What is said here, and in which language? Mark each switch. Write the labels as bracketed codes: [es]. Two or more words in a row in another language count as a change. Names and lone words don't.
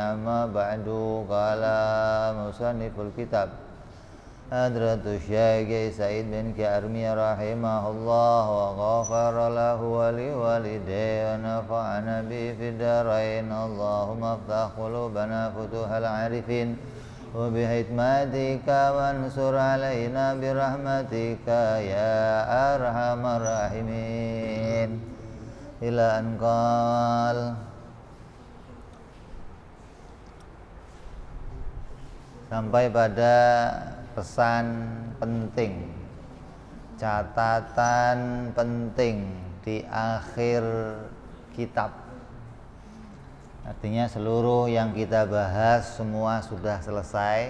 [ar] أما بعد. قال مصنف الكتاب حضرة الشيخ سعيد بن عرمي رحمه الله وغفر له ولوالديه ونفعنا به في الدارين. اللهم افتح قلوبنا فتوح العارفين وبحكمتك وانشر علينا برحمتك يا أرحم الراحمين. إلى أن قال. [id] Sampai pada pesan penting, catatan penting di akhir kitab. Artinya seluruh yang kita bahas semua sudah selesai.